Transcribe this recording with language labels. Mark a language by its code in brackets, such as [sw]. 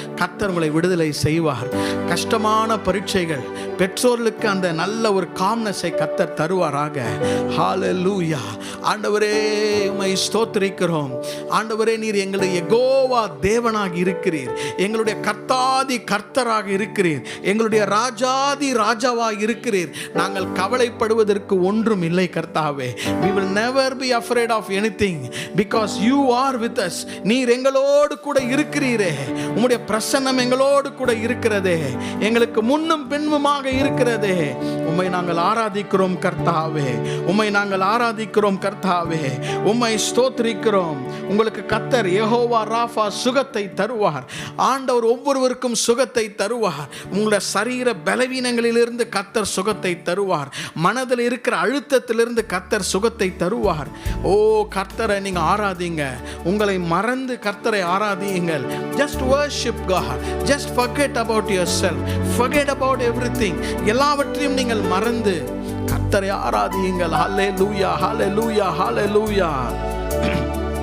[ta] கர்த்தர் உங்களை விடுதலை செய்வார். கஷ்டமான பரீட்சைகள், பெற்றோர்களுக்கு அந்த நல்ல ஒரு காம்னஸை கர்த்தர் தருவாராக. ஹalleluya. ஆண்டவரே உம்மை ஸ்தோத்திரிக்கிறோம். ஆண்டவரே நீர் எங்களுடைய யெகோவா தேவனாக இருக்கிறீர், எங்களுடைய கர்த்தாதி கர்த்தராக இருக்கிறீர், எங்களுடைய ராஜாதி ராஜாவாக இருக்கிறீர். நாங்கள் கவலைப்படுவதற்கு ஒன்றும் இல்லை கர்த்தாவே. [en] we will never be afraid of anything because you are with us. [ta] நீர் எங்களோடு கூட இருக்கிறீரே, உம்முடைய பிரசன்னம் எங்களோடு கூட இருக்கிறதே, எங்களுக்கு முன்னும் பின்னுமாக இருக்கிறதே. உம்மை நாங்கள் ஆராதிக்கிறோம் கர்த்தாவே, உம்மை நாங்கள் ஆராதிக்கிறோம் கர்த்தாவே, உம்மை ஸ்தோத்திரிக்கிறோம். உங்களுக்கு கர்த்தர் யெகோவா ராஃபா சுகத்தை தருவார். ஆண்டவர் ஒவ்வொருவருக்கும் சுகத்தை தருவார். உங்களுடைய சரீர பலவீனங்களிலிருந்து கர்த்தர் சுகத்தை தருவார். மனதில் இருக்கிற அழுத்தத்திலிருந்து கர்த்தர் சுகத்தை தருவார். ஓ கர்த்தரை நீங்க ஆராதிங்க. உங்களை மறந்து கர்த்தரை ஆராதியுங்கள். [en] just worship God, just forget about yourself, forget about everything. [ta] எல்லாவற்றையும் நீங்கள் மறந்து கர்த்தரை ஆராதியுங்கள். ஹalleluya hallelujah hallelujah.